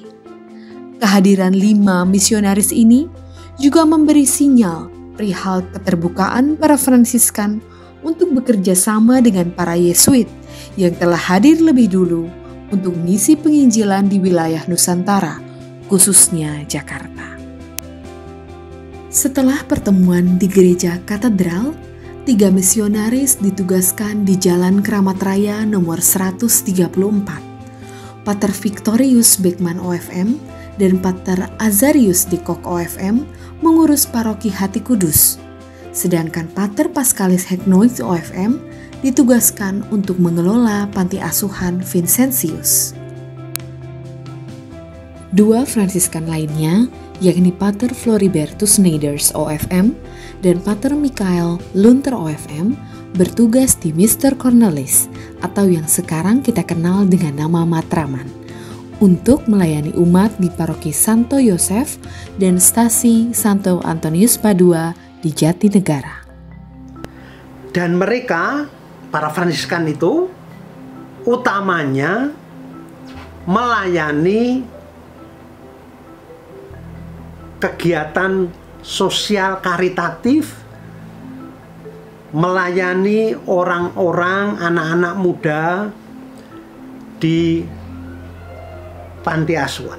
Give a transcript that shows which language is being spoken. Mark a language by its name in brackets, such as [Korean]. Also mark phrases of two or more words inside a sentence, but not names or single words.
[Indonesian] Kehadiran 5 misionaris ini juga memberi sinyal perihal keterbukaan para Fransiskan untuk bekerja sama dengan para Yesuit yang telah hadir lebih dulu untuk misi penginjilan di wilayah Nusantara, khususnya Jakarta. Setelah pertemuan di Gereja Katedral, 3 misionaris ditugaskan di Jalan Keramat Raya nomor 134. Pater Victorius Beckman OFM dan Pater Azarius Dikok OFM mengurus paroki Hati Kudus, sedangkan Pater Pascalis Heknoid OFM ditugaskan untuk mengelola panti asuhan Vincentius. 2 Fransiskan lainnya, yakni Pater Floribertus Neiders OFM dan Pater Michael Lunter OFM, bertugas di Mr. Cornelis atau yang sekarang kita kenal dengan nama Matraman, untuk melayani umat di paroki Santo Yosef dan stasi Santo Antonius Padua di Jatinegara. Dan mereka, para Fransiskan itu, utamanya melayani kegiatan sosial karitatif, melayani orang-orang, anak-anak muda di panti asuhan.